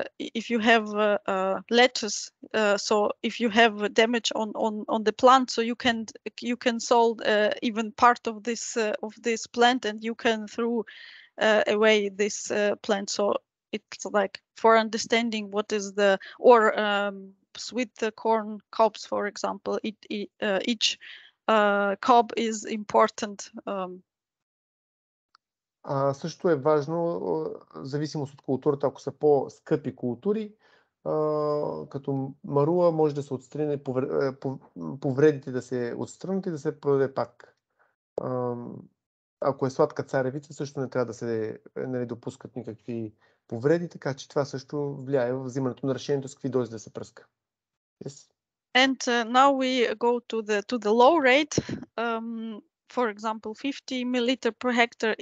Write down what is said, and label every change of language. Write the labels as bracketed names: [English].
[English] If you have lettuce, so if you have damage on the plant, so you can solve even part of this plant, and you can throw away this plant. So it's like for understanding what is the sweet corn cobs, for example, each cob is important. [Bulgarian] Също е важно, в зависимост от културата, ако са по-скъпи култури, като марула може да се отстране, повредите да се отстранят и да се продаде пак. Ако е сладка царевица, също не трябва да се допускат никакви повреди, така че това също влияе в взимането на решението с какви дози да се пръска. [English] Yes. And now we go to the low rate. For example, 50 milliliter per hectare.